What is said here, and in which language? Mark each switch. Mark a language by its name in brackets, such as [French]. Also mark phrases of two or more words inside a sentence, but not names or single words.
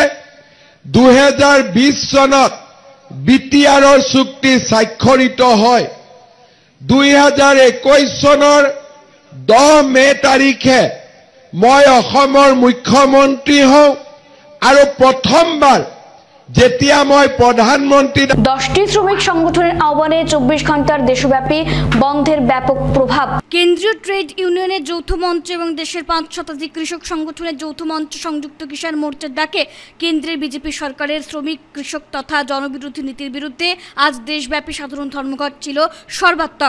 [Assamese] 2020 চনত বিটিআৰৰ চুক্তি স্বাক্ষৰিত হয়। 2021 চনৰ 10 মে তাৰিখে মই অসমৰ মুখ্যমন্ত্ৰী হওঁ আৰু প্ৰথমবাৰ যেতিয়া মই প্রধানমন্ত্রী [Bangla] 10টি শ্রমিক সংগঠনের আহ্বানে 24 ঘন্টার দেশব্যাপী বন্ধের ব্যাপক প্রভাব। কেন্দ্রীয় ট্রেড ইউনিয়নের যৌথ মঞ্চ এবং দেশের 5 শতাধিক কৃষক সংগঠনের যৌথ মঞ্চ সংযুক্ত কিষাণ মোর্চার ডাকে কেন্দ্রের বিজেপি সরকারের শ্রমিক, কৃষক তথা জনবিরোধী নীতির বিরুদ্ধে আজ দেশব্যাপী সাধারণ ধর্মঘট ছিল সর্বাত্মক।